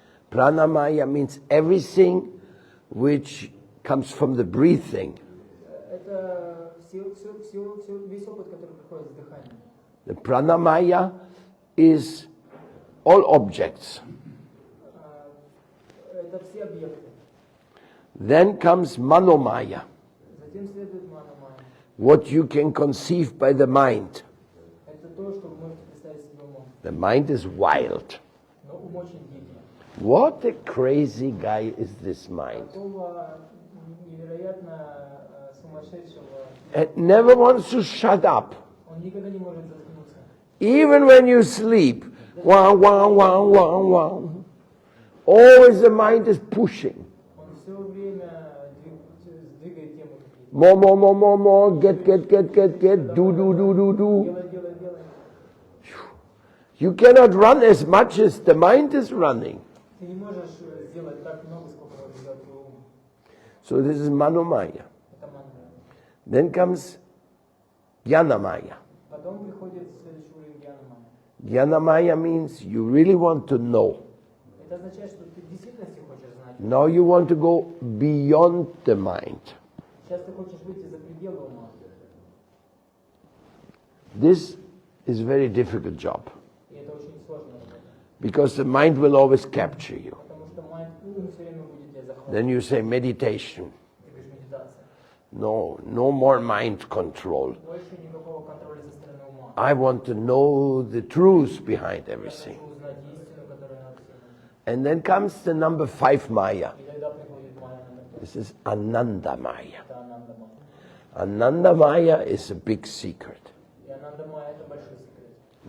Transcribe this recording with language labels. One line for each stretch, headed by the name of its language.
English: Pranamaya means everything which comes from the breathing.
Russian: Это весь опыт, который приходит с дыханием.
English: The pranamaya is all objects.
Russian: Это все объекты.
English: Then comes manomaya,
Russian: Затем следует манамая.
English: what you can conceive by the mind.
Russian: Это то, что вы можете представить себе умом.
English: The mind is wild.
Russian: Но ум очень дикий.
English: What a crazy guy is this mind.
Russian: Такого невероятно сумасшедшего,
English: It never wants to shut up.
Russian: он никогда не может заткнуться.
English: Even when you sleep, wah, wah, wah, wah, wah. Always the mind is pushing.
Russian: Он все время двигает тему.
English: More, more, more, more, more. Get. Do.
Russian: Делай.
English: You cannot run as much as the mind is running.
Russian: Ты не можешь сделать так много, сколько может сделать твой ум.
English: So this is manomaya.
Russian: Это манна.
English: Then comes jnanamaya.
Russian: Потом приходит следующий уровень гьянамая.
English: Jnanamaya means you really want to know.
Russian: Это означает, что ты в действительности хочешь знать.
English: Now you want to go beyond the mind.
Russian: Сейчас ты хочешь выйти за пределы ума.
English: This is a very difficult job
Russian: И это очень сложно.
English: because the mind will always capture you.
Russian: Потому что ум все время будет тебя захватывать.
English: Then you say meditation.
Russian: Ты говоришь медитация.
English: No more mind control.
Russian: Больше никакого контроля со стороны ума.
English: I want to know the truth behind
Russian: Я
English: everything.
Russian: хочу узнать истину, которая над всем.
English: And then comes the number 5 Maya.
Russian: И тогда приходит майя номер 5.
English: This is Ananda Maya.
Russian: Это Ананда майя.
English: Ananda Maya is a big secret.
Russian: И Ананда майя это большой секрет.